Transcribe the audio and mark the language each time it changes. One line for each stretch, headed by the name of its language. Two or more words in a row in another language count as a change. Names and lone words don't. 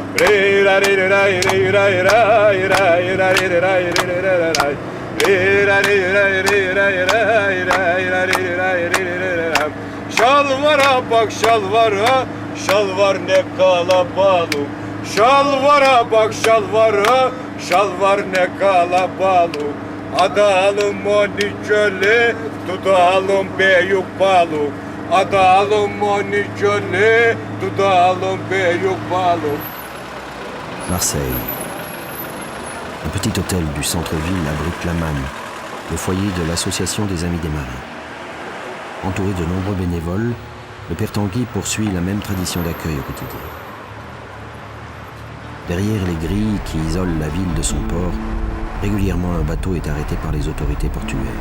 Turkish: Şalvara bak şalvara, şalvar ne kalabalık. Şalvara bak şalvara, şalvar ne kalabalık. Adalım onu çöle, tutalım büyük balık. Adalım onu çöle, tutalım büyük balık.
French: Marseille. Un petit hôtel du centre-ville abrite la Manne, le foyer de l'Association des Amis des Marins. Entouré de nombreux bénévoles, le Père Tanguy poursuit la même tradition d'accueil au quotidien. Derrière les grilles qui isolent la ville de son port, régulièrement un bateau est arrêté par les autorités portuaires.